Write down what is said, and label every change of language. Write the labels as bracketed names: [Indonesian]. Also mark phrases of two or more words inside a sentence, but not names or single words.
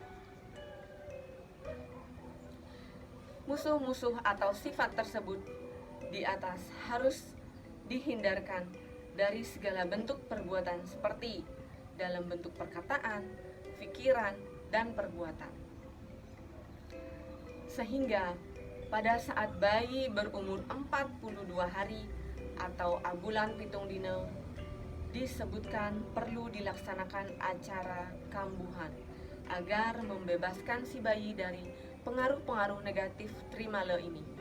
[Indonesian] Musuh-musuh atau sifat tersebut di atas harus dihindarkan dari segala bentuk perbuatan seperti dalam bentuk perkataan, pikiran, dan perbuatan. Sehingga pada saat bayi berumur 42 hari atau [Balinese] abulan pitung dina [Indonesian] disebutkan perlu dilaksanakan acara kambuhan agar membebaskan si bayi dari pengaruh-pengaruh negatif trimala ini.